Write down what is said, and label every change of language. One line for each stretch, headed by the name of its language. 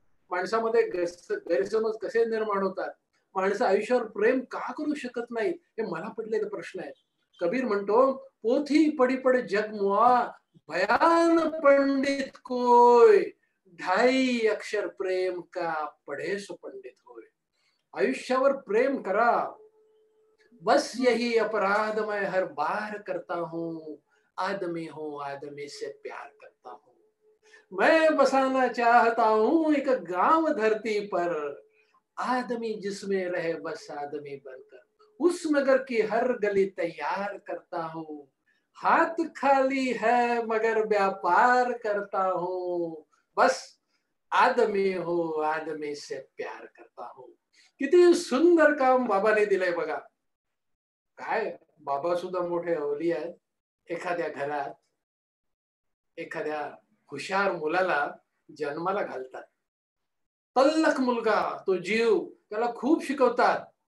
Marathi: माणसामध्ये गैरसमज कसे निर्माण होतात. माणसं आयुष्यावर प्रेम का करू शकत नाही, हे मला पडलेले प्रश्न आहेत. कबीर म्हणतो,
Hindi: पोथी पडी पड जग मुआ, बयान पंडित कोय, 2.5 अक्षर प्रेम का पढे सो पंडित होय.
Marathi: आयुष्यावर प्रेम करा.
Hindi: बस यही अपराध मैं हर बार करता हूँ, आदमी हूँ आदमी से प्यार करता हूँ. मैं बसाना चाहता हूँ एक गांव धरती पर, आदमी जिसमें रहे बस आदमी बनकर, उस नगर की हर गली तैयार करता हूँ, हाथ खाली है मगर व्यापार करता हूँ. बस आदमी हो आदमी से प्यार करता हूं.
Marathi: किती सुंदर काम बाबाने दिलंय बघा. काय बाबा सुद्धा मोठे अवली आहेत. एखाद्या घरात एखाद्या हुशार मुलाला जन्माला घालतात. तल्लख मुलगा, तो जीव, त्याला खूप शिकवतात.